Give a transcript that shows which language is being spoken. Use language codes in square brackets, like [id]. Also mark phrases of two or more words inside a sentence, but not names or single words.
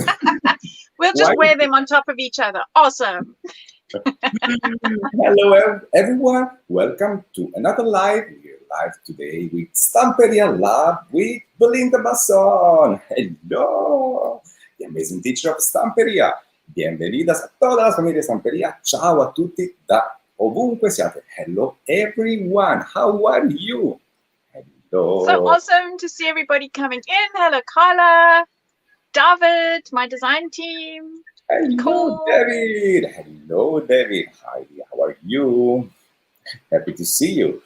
[en] We'll Why? just wear them on top of each other. Awesome. Hello, everyone. Welcome to another live. We're live today with Stamperia Lab with Belinda Basson. Hello, the amazing teacher of Stamperia. [es] Bienvenidas a todas las familias Stamperia. [it] Ciao a tutti da ovunque siate. [en] Hello, everyone. How are you? So Hello. awesome to see everybody coming in. Hello, Carla, David, my design team. Hello, Cool. David. Hello, David. Hi, how are you? Happy to see you.